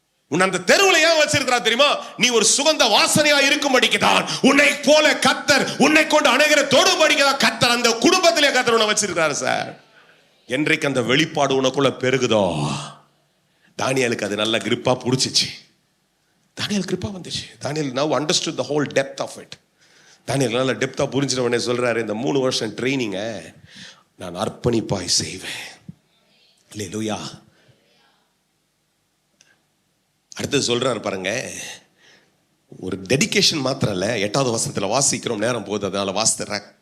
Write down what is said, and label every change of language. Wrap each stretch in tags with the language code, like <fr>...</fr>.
<ta>உன்னை அந்த தெருவுல ஏன் வச்சிருக்கிறா தெரியுமா? நீ ஒரு சுகந்த வாசனையா இருக்கும்படிக்கு தான். உன்னை போல கர்த்தர் உன்னை கொண்டு அநேகரை தொடும்படிக்கு தான் கர்த்தர் அந்த குடும்பத்திலே கர்த்தர் உன்னை வச்சிருக்கிறாரு சார். என்றைக்கு அந்த வெளிப்பாடு உனக்குள்ள பெருகுதோ, தானியேலுக்கு அது நல்ல கிரிப்பா புடிச்சிச்சு. தானியேல் கிரிப்பா வந்துச்சு.</ta> <en>தானியேல் now understood the whole depth of it.</en> <ta>தானியேல் நல்ல டெப்தா புரிஞ்சிட்டவனே சொல்றாரு, இந்த 3 வருஷம் ட்ரைனிங்க நான் அர்ப்பணிப்பாய் செய்வேன். அல்லேலூயா. அடுத்தது சொல்றாரு பாருங்க, ஒரு டெடிகேஷன் மாத்திரம் இல்ல. 8வது வசனத்துல வாசிக்கிறோம், நேரம் போகுது அதனால வாசிக்கிறேன்.</ta>